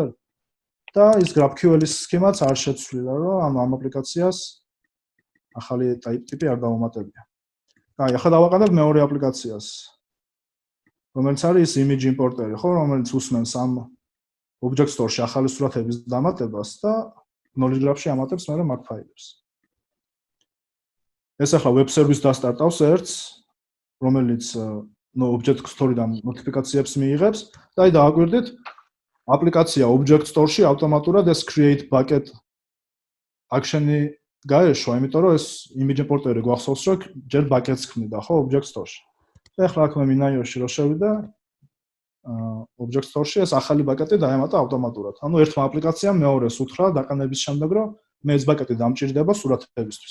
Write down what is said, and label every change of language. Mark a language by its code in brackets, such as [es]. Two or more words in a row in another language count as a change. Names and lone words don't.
[ka] და ის GraphQL-ის სქემაც არ შეცვლილა, რომ ამ აპლიკაციას ახალი ტიპი არ დავუმატებია. აი, ახლა დავაყენებ მეორე აპლიკაციას. რომელიც არის [en] image importer- [ka] ი, ხო, რომელიც უსმენს ამ [en] object store- [ka] ში ახალი სურათების დამატებას და [en] knowledge graph- [ka] ში ამატებს მე მაგ ფაილებს. ეს ახლა [en] web service [ka] დასტარტავს ერთს, რომელიც [en] object store- [ka] დან notification-ებს მიიღებს და აი დავაკვირდით, აპლიკაცია [en] object store- [ka] ში ავტომატურად ეს [en] create bucket action- [ka] ი გაეშვა, იმიტომ რომ ეს [en] image importer- [ka] ი გვახსოვს, რომ ჯერ buckets ქმნიდა, ხო, [en] object store- [ka] ში. ახლა აქ მე მინაიოში რო შევიდე [en] object store- [ka] ში ეს ახალი ბაკეტი დაემატა ავტომატურად. ანუ ერთმა აპლიკაციამ მეორეს უთხრა დაყენების შემდეგ, რომ მე ეს ბაკეტი დამჭირდება სურათებისთვის.